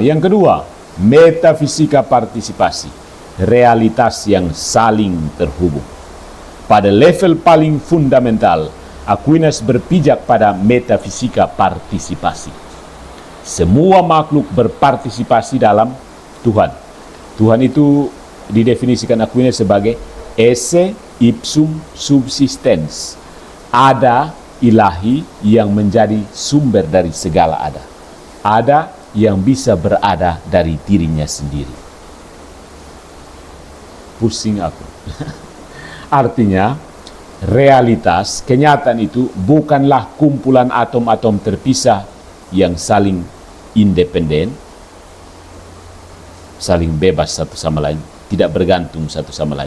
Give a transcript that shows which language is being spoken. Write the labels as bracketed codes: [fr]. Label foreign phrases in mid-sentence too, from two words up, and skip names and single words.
[id] Yang kedua, metafisika partisipasi, realitas yang saling terhubung. Pada level paling fundamental, Aquinas berpijak pada metafisika partisipasi. Semua makhluk berpartisipasi dalam Tuhan. Tuhan itu didefinisikan Aquinas sebagai [la] esse ipsum subsistens, [id] ada ilahi yang menjadi sumber dari segala ada. Ada yang bisa berada dari dirinya sendiri. Pusing aku. Artinya, realitas, kenyataan itu bukanlah kumpulan atom-atom terpisah yang saling independen, saling bebas satu sama lain, tidak bergantung satu sama lain.